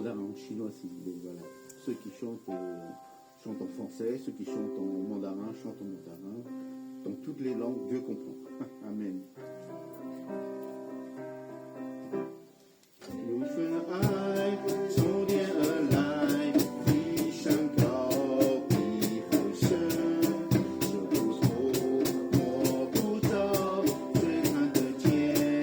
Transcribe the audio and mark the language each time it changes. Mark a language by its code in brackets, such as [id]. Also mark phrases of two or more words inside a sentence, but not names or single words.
[fr] en chinois si vous voulez. Voilà. Ceux qui chantent en français, ceux qui chantent en mandarin chantent en mandarin. Dans toutes les langues, Dieu comprend. Amen. [zh] 有一份爱从天而来，比山高，比海深，这不透摸不着，谁看得见？